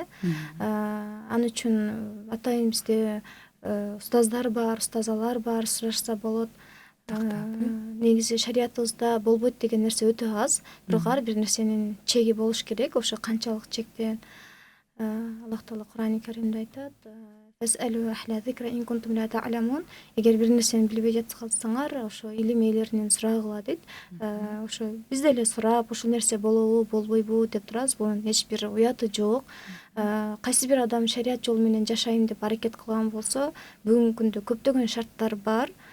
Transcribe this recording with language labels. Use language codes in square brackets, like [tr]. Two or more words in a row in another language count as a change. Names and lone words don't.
[ky] Ал үчүн атайын бизде устаздар бар, устазалар бар, сурашса болот. Негизи шариятыбызда болбойт деген нерсе өтө аз, бирок ар бир нерсенин чеги болуш керек. Ошо канчалык чектен Аллах Таала Кур'ан-ы Каримде айтат: [ar] "فاسألوا أهل الذكر إن كنتم لا تعلمون". [ky] Эгер бир нерсени билбей жатсаңар, ошо илим ээлеринен сурагыла дейт. Ошо биз деле сурап, ушул нерсе болобу, болбойбу деп турабыз. Бунун эч бир уяты жок. Кайсы бир адам шарият жолу менен жашайм деп аракет кылган болсо, бүгүнкү күндө көптөгөн шарттар бар.